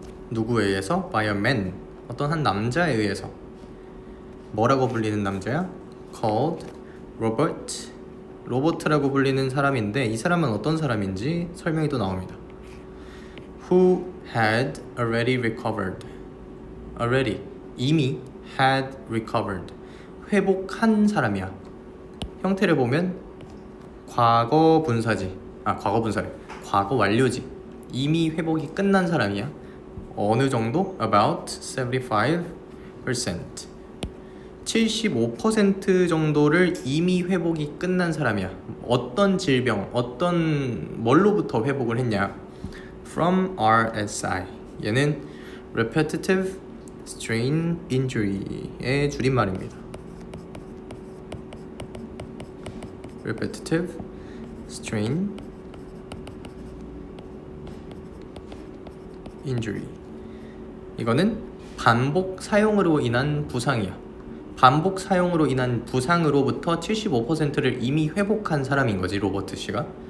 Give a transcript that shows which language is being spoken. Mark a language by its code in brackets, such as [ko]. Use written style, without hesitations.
[ko] 누구에 의해서? [en] By a man, [ko] 어떤 한 남자에 의해서. 뭐라고 불리는 남자야? [en] Called Robert, [ko] 로버트라고 불리는 사람인데 이 사람은 어떤 사람인지 설명이 또 나옵니다. [en] Who had already recovered, already, [ko] 이미, [en] had recovered, [ko] 회복한 사람이야. 형태를 보면 과거 분사지, 과거 분사래, 과거 완료지. 이미 회복이 끝난 사람이야. 어느 정도? About 75%, 75% 정도를 이미 회복이 끝난 사람이야. 어떤 질병, 어떤 뭘로부터 회복을 했냐? [en] From RSI, [ko] 얘는 [en] Repetitive Strain Injury의 [ko] 줄임말입니다. Repetitive Strain Injury, 이거는 반복 사용으로 인한 부상이야. 반복 사용으로 인한 부상으로부터 75%를 이미 회복한 사람인 거지, 로버트 씨가.